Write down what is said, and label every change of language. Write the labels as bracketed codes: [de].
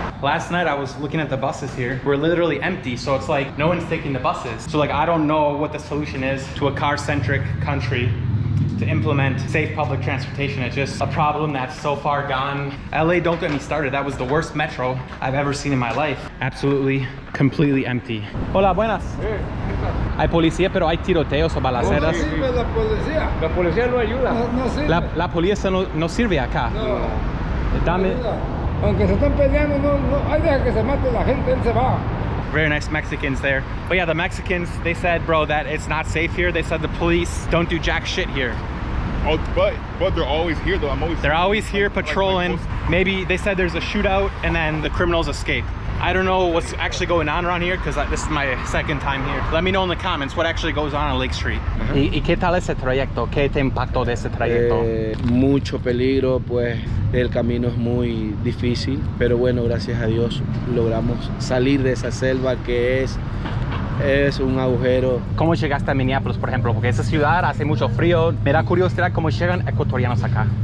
[en] Last night I was looking at the buses here. We're literally empty, so it's like no one's taking the buses. So like I don't know what the solution is to a car-centric country to implement safe public transportation. It's just a problem that's so far gone. LA, don't get me started. That was the worst metro I've ever seen in my life. Absolutely, completely empty. [es] Hola, buenas. Hay policía, pero hay tiroteos o balaceras. No sirve la policía. La policía no ayuda. No sirve. La policía no sirve acá. No. Dame. Aunque se están peleando, no, hay deja que se mate la gente, él se va. [en] Very nice Mexicans there. But yeah, the Mexicans, they said, bro, that it's not safe here. They said the police don't do jack shit here. Oh, but they're always here though. They're always here patrolling. Maybe they said there's a shootout and then the criminals escape. I don't know what's actually going on around here because this is my second time here. Let me know in the comments what actually goes on Lake Street. [es] ¿Y qué tal ese trayecto? ¿Qué te impactó de ese trayecto? Mucho peligro, pues el camino es muy difícil, pero bueno, gracias a Dios logramos salir de esa selva que es un agujero. ¿Cómo llegaste a Minneapolis, por ejemplo? Porque esa ciudad hace mucho frío. Me da curiosidad cómo llegan ecuatorianos acá.